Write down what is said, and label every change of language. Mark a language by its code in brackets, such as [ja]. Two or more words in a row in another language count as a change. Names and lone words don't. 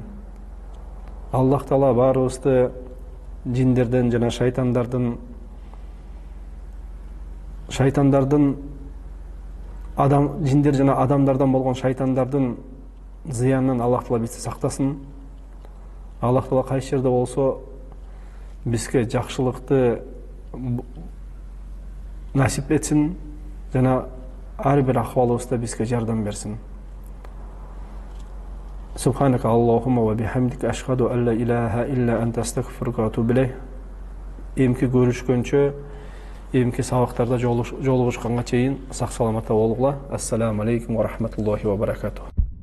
[ky] Аллах Таала баарыбызды жиндерден жана шайтандардын жиндер жана адамдардан болгон шайтандардын зыянынан Аллах Таала бизди сактасын. Аллах Таала кайсы жерде болсо бизге жакшылыкты насип этсин жана ар бир акыбалыбызда бизге жардам берсин. [ar] سبحانك اللهم وبحمدك أشهد أن لا إله إلا أنت أستغفرك وأتوب إليك. [ky] Эмки көрүшкөнчө, эмки сабактарда жолугушканга чейин сак саламатта болгула. [ar] السلام عليكم ورحمة الله وبركاته.